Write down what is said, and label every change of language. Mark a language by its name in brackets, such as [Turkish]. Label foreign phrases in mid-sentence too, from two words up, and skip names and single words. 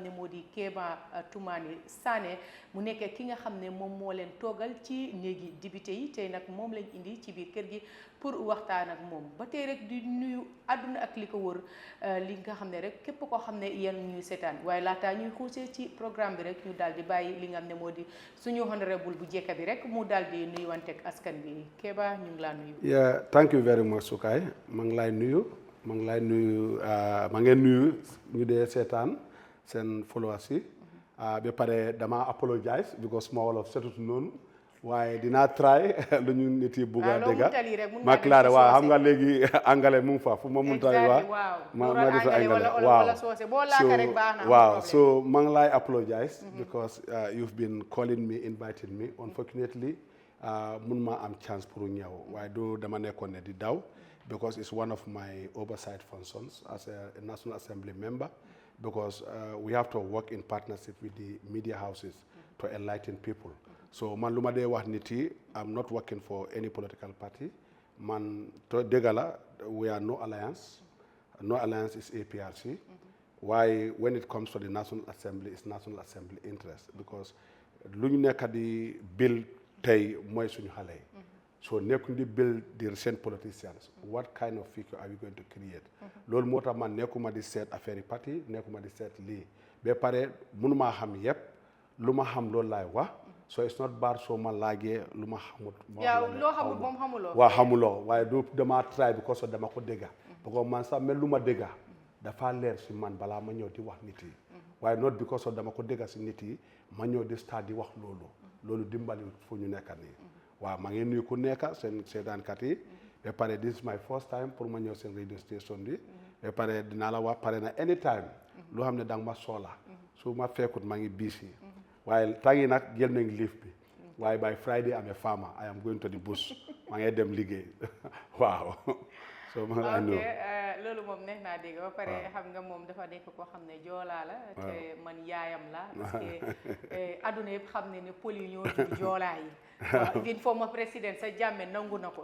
[Wolof] ne moo di Kebba Tumani Sanneh mu nekk ki nga xam ne moom moo leen toogal ci néegi député yi tey nag moom lañ indi ci biir kër gi pour waxtaan ak moom ba tey rek di nuyu àdduna ak li ko wër li nga xam ne rek képp koo xam ne yéen ñuy seetaan waaye laataa ñuy xuusee ci programme bi rek ñu daal di bàyyi li nga xam ne moo di suñu honorable bu jekka bi rek mu daal di nuyuwanteeg askan bi Kebba ñu ngi laa nuyu. [English] Yeah, thank you very much [Wolof] Sukay maa ngi lay nuyu. maa ngi lay nuyu maa ngeen nuyu ñu dee seetaan seen followers yi ba pare dama apologize because ma wolof setut noonu waaye dinaa try lu ñu nit yi bugg a dégg ma clare waaw xam nga léegi angale mu ngi fa fu ma mun tari waa ma def angale waaw so maa ngi lay [English] apologize because you've been calling me inviting me unfortunately [Wolof] mun ma am chance pour ñëw waaye du dama nekkoon ne di daw [English] because it's one of my oversight functions as a National Assembly member, because we have to work in partnership with the media houses to enlighten people. [Wolof] So man luma de wax niti, [English] I'm not working for any political party. [Wolof] Man to degala, [English] we are no alliance. No alliance is APRC. Why when it comes to the National Assembly, it's National Assembly interest, because [Wolof] lu ñu nekk di bill tey mooy suñu xale yi. So nekkuñ di [English] build the recent politicians. What kind of future are we going to create? [Wolof] Loolu moo tax man nekkuma di seet affaire parti nekkuma di seet lii ba pare mënuma xam yëpp lu ma xam loolu laay wax [English] so it's not bad [Wolof] soo ma laajee lu ma xamut. loo xamul moom xamuloo. waaw xamuloo waaye du dama try because dama ko dégga [French] parce que [Wolof] man sax mel lu ma dégga dafa leer si man balaa ma ñëw di wax nit yi waaye [English] not because [Wolof] dama ko dégga si nit yi ma ñëw di start di wax loolu dimbali fu ñu nekk nii. waaw maa ngi nuyu ku nekk seen seetaankat yi ba pare [English] this is my first time [Wolof] pour ma ñëw seen [English] radio station [Wolof] bi ba pare dinaa la wax pare na anytime loo xam ne danga ma soxla su ma fekkut maa ngi busy waaye tàngi nag jël nañ leave bi waaye [English] by Friday I'm a farmer I am going to the bush [Wolof] maa ngi dem liggéey waaw so ma nga nuyu loolu moom neex naa dégg ba pare xam nga moom dafa nekk koo xam ne joolaa la te man yaayam la [French] parce que [Wolof] adduna yëpp xam ne pël yi ñoo di joolaa yi even former président sa Jammeh nangu na ko.